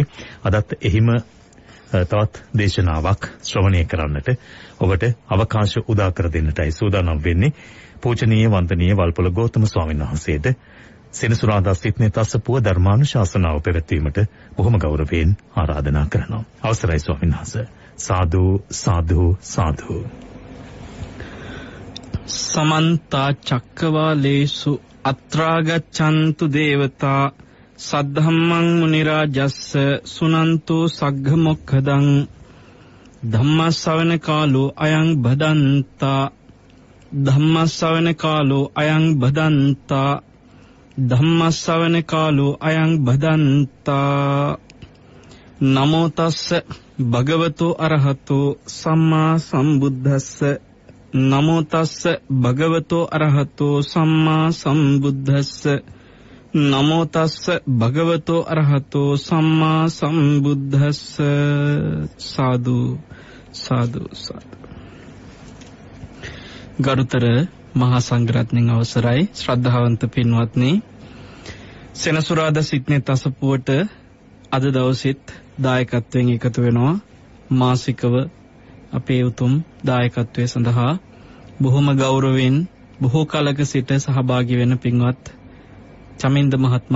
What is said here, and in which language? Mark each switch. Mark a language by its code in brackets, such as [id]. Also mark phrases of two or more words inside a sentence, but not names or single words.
[si] අදත් එහිම තවත් දේශනාවක් ශ්‍රවණය කරන්නට ඔබට අවකාශ උදා කර දෙන්නටයි සූදානම් වෙන්නේ. පූජනීය වන්දනීය වල්පොළ ගෞතම ස්වාමීන් වහන්සේට සෙනසුරාදා සිඩ්නි තසපුව ධර්මානුශාසනාව පැවැත්වීමට බොහොම ගෞරවයෙන් ආරාධනා කරනවා. අවසරයි ස්වාමීන් වහන්සේ. [pi] साधु साधु साधु समन्त चक्रवालेषु अत्रागच्छन्तु देवता सद्धम्मं मुनिराजस्स सुनन्तु सग्गमोक्खदं धम्मश्रवण कालो अयं भदन्ता धम्मश्रवण कालो अयं भदन्ता धम्मश्रवण कालो अयं भदन्ता नमो तस्स භගවතු අරහතෝ සම්මා සම්බුද්දස්ස නමෝ තස්ස භගවතු අරහතෝ සම්මා සම්බුද්දස්ස නමෝ තස්ස භගවතු අරහතෝ සම්මා සම්බුද්දස්ස සාදු සාදු සාදු. [si] ගරුතර මහා සංඝරත්නයන් අවසරයි ශ්‍රද්ධාවන්ත පින්වත්නි, සෙනසුරාදා සිඩ්නි තසපුවට අද දවසෙත් දායකත්වයෙන් එකතු වෙනවා. මාසිකව අපේ උතුම් දායකත්වයේ සඳහා බොහොම ගෞරවයෙන් බොහෝ කලක සිට සහභාගී වෙන පින්වත් චමින්ද මහත්මයා